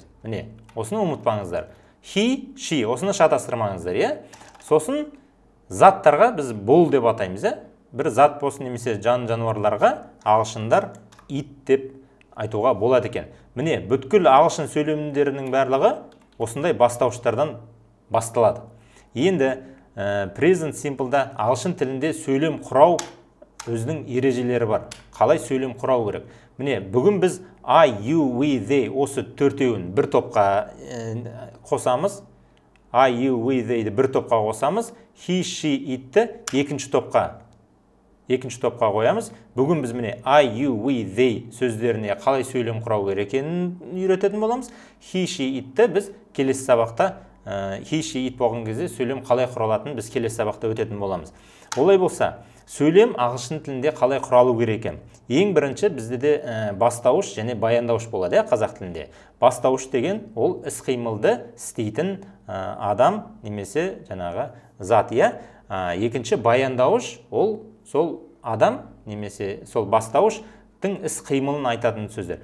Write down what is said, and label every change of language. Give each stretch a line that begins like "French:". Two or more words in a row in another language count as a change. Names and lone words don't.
Kazakh: Міне, осыны ұмытпаңыздар.
English: He, she,
Kazakh: осыны шатастырмаңыздар, Сосын заттарға біз бұл деп атаймыз, Бір зат болсын немесе жануарларға ағылшындар it деп айтуға болады екен. Міне, бүткіл ағылшын сөйлемдерінің барлығы осындай бастауыштардан басталады. Енді
English: present simple'да
Kazakh: ағылшын тілінде сөйлем құрау өзінің ережелері бар. Қалай сөйлем құрау керек? Міне, бүгін біз
English: I, you, we, they
Kazakh: осы 4-еуін бір топқа қосамыз.
English: I, you, we,
Kazakh: theyді бір топқа қосамыз.
English: He, she,
Kazakh: itті екінші топқа қоямыз. Бүгін біз міне
English: I, you, we, they
Kazakh: сөздеріне қалай сөйлем құрау керек екенін үйрететін боламыз.
English: He, she,
Kazakh: itті біз келесі сабақта
English: he, she, it
Kazakh: болған кезде сөйлем қалай құралатынын біз келесі сабақта өтетін боламыз. Олай болса, сөйлем ағылшын тілінде қалай құралу керек екен? Ең бірінші бізде де бастауыш және баяндауыш болады, қазақ тілінде. Бастауыш деген ол іс-қимылды істейтін адам немесе жаңағы зат, екінші баяндауыш, ол сол адам немесе сол бастауыштың іс қимылын айтатын сөздер.